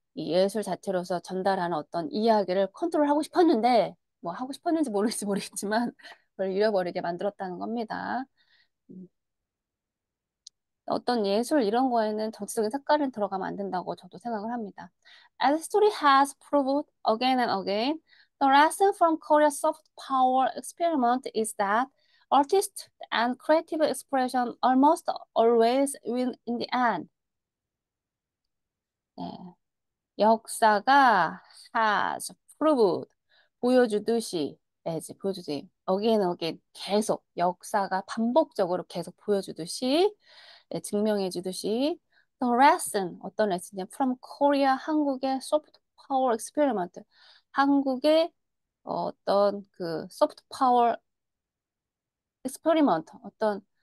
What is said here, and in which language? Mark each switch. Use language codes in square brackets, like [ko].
[ko] 이 예술 자체로서 전달하는 어떤 이야기를 컨트롤하고 싶었는데 뭐 하고 싶었는지 모르겠지만 그걸 잃어버리게 만들었다는 겁니다. 음. 어떤 예술 이런 거에는 정치적인 색깔은 들어가면 안 된다고 저도 생각을 합니다. [en] As history has proved again and again, the lesson from Korea's soft power experiment is that artists and creative expression almost always win in the end. [ko] 네. 역사가 [en] has proved [ko] 보여주듯이 보여주듯이 [en] again and again [ko] 계속 역사가 반복적으로 계속 보여주듯이 증명해 주듯이 [en] the lesson [ko] 어떤 레슨이냐 [en] from Korea [ko] 한국의 [en] soft power experiment [ko] 한국의 어떤 그 soft power experiment 어떤